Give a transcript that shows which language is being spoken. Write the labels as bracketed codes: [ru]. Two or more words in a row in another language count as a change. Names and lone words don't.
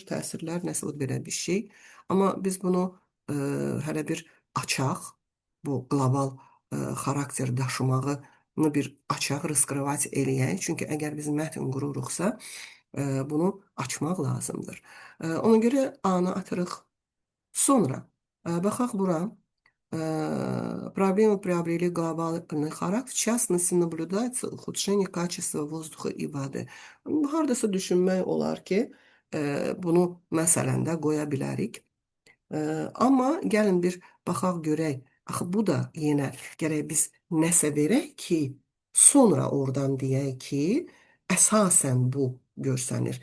[az] Təsirlər nəsə belə bir şey. Amma biz bunu hələ bir açaq, bu qlobal xarakter daşımağını bir açaq, raskrivat eləyək. Çünki əgər biz mətn qururuqsa, bunu açmaq lazımdır. Ona görə A-nı atırıq. Sonra baxaq bura. [ru] Проблемы приобрели глобальный характер, в частности, наблюдается ухудшение качества воздуха и воды. [az] Hardasa düşünmək olar ki, bunu məsələn də qoya bilərik. Amma gəlin bir baxaq görək. Axı bu da yenə gərək biz nəsə verək ki, sonra oradan deyək ki, əsasən bu görsənir.